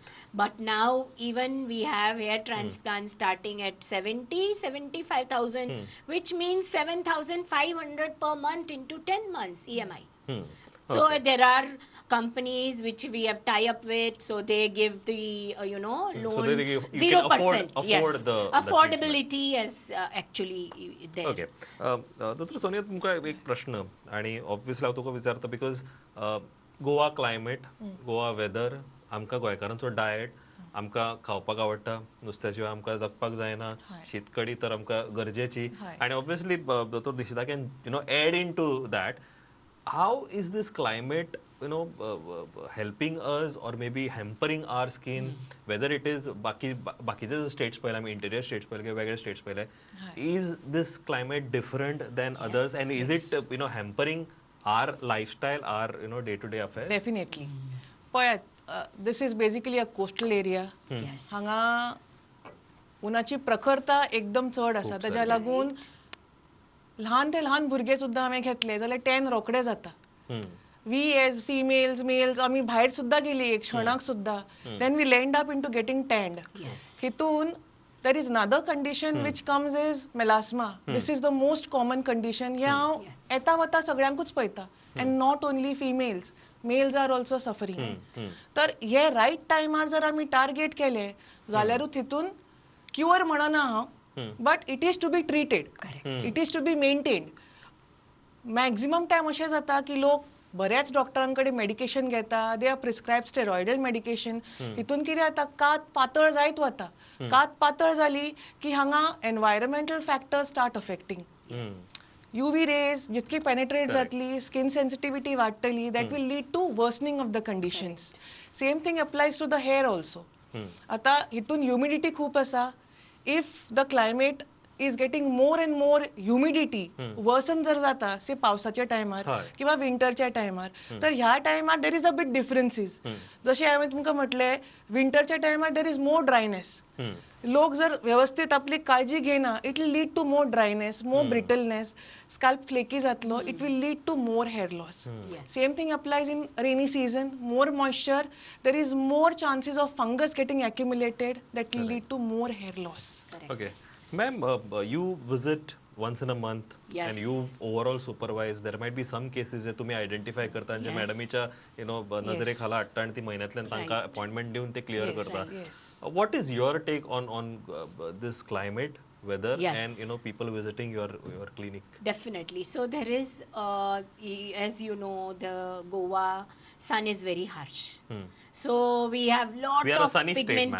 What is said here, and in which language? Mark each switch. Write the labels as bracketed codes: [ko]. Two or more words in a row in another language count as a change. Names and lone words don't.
[en] But now even we have hair transplant starting at 75,000, which means 7,500 per month into 10 months EMI. So there are companies which we have tie up with, so they give the loan So they give, you 0%. can afford the Affordability is actually there. Okay. Dr. Sonia, [kok] तुमका एक प्रश्न आणि ऑब्वियसली हांव तुका विचारता बिकॉज गोवा क्लायमेट, गोवा वेदर, आमकां गोंयकारांचो डायट, आमकां खावपाक आवडटा, नुस्त्या शिवाय आमकां जगपाक जायना, शीतकडी तर आमकां गरजेची, आणि ऑब्वियसली दोतोर दिशिता [en] can add into that. How is this climate, helping us or maybe hampering our skin? Whether it is [mr] बाकीचे states पहिले, आम्ही interior states पहिले किंवा वेगळे states पहिले, [en] is this climate different than others, and is it hampering our lifestyle, our day-to-day affairs? Definitely. पळयात, this is basically a coastal area. Yes. [kok] हांगा उन्हाची प्रखरता एकदम चड आसा, ताच्या लागून ल्हान ते ल्हान भुरगे सुद्दां हांवें घेतले जाल्यार टॅन रोखडे जाता. [en] we as females, males, [kok] आमी भायर सुद्दां गेली एक क्षणाक सुद्दां, [en] then we land up into getting tanned. हितून there is another condition which comes is melasma. This is the most common condition. [kok] हे हांव येता वता सगळ्यांकूच पळयता, [en] and not only females, males are also suffering. [kok] तर हे रायट टायमार जर आमी टार्गेट केले जाल्यारूच हितून क्युअर म्हणना हांव, [en] but it is to be treated. It is to be maintained. maximum time [kok] अशें जाता की लोक बऱ्याच डॉक्टरांकडे मेडिकेशन घेता, [en] they are prescribe steroidal medication. [kok] हितून कितें जाता, कात पातळ जायत वता. कात पातळ जाली की हांगा [en] environmental factors start affecting. UV rays [kok] जितकी पेनेट्रेट जातली, [en] skin sensitivity वाडटली, that will lead to worsening of the conditions. same thing applies to the hair also. [kok] आता हितून ह्युमिडिटी खूप आसा, [en] if the climate is getting more and more humidity [kok] वर्सन जर जाता से पावसाच्या टायमार हय. किंवा विंटरच्या टायमार तर ह्या टायमार [en] there is a bit differences [kok] जशें हांवें तुमकां म्हटलें विंटरच्या टायमार [en] there is more dryness [kok] लोक जर व्यवस्थित आपली काळजी घेना [en] it will lead to more dryness more brittleness scalp flaky जातलो it will lead to more hair loss same thing applies in rainy season more moisture there is more chances of fungus getting accumulated that will lead to more hair loss. Okay. Ma'am, you visit once in a month Yes. and you overall supervise. There might be some cases [mr] जे तुम्ही identify करता आणि जे [en] Yes. [kok] मॅडमीच्या नजरेखाला हाडटा आणि ती महिन्यातल्यान तांकां अपॉइंटमेंट दिवन ते क्लियर करता. [en] Yes. What is your take on this climate, weather, Yes. and people visiting your clinic? Definitely. So there is, as you know, the Goa sun is very harsh. So we have lot We are a of sunny state, ma'am.